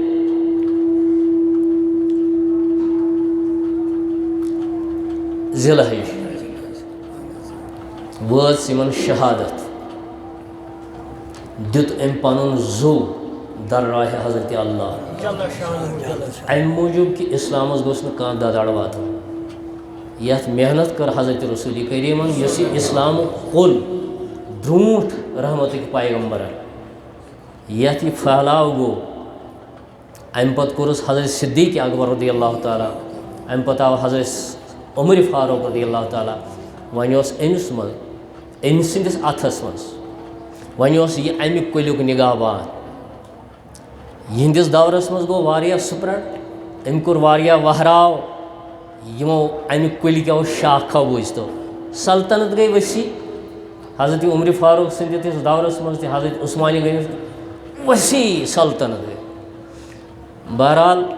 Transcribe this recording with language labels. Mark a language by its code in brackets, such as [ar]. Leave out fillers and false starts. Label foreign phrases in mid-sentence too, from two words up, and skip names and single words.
[ks] ذی الحج وٲژ یِمن شہادت دیُت أمۍ پَنُن زُو درراہِ حضرت اللہ اَمہِ موٗجوٗب کہِ اِسلامَس گوٚژھ نہٕ کانٛہہ دَدَڑ واتُن یَتھ محنت کٔر حضرت رسوٗلِ کریٖمَن یُس یہِ اِسلامُک کُل برٛونٛٹھ رحمتٕکۍ پیغمبرن یَتھ یہِ پھہلاو گوٚو اَمہِ پَتہٕ کوٚرُس حضرت صدیقی اکبر [ar] رضی اللہ تعالیٰ [ks] اَمہِ پَتہٕ آو حضرت عمر فاروق [ar] رضی اللہ تعالیٰ [ks] وۄنۍ اوس أمِس منٛز أمۍ سٕنٛدِس اَتھَس منٛز وۄنۍ اوس یہِ اَمہِ کُلیُک نِگہبان یِہنٛدِس دورس منٛز گوٚو واریاہ سپرٛڈ أمۍ کوٚر واریاہ وہراو یِمو اَمہِ کُلۍ کیو شاخو بوٗزتو سلطنت گٔے ؤسیع حضرت عمر فاروق سٕنٛدِس دورس منٛز تہِ حضرت عثمانِ غنی ؤسیع سلطنت گٔے بہرحال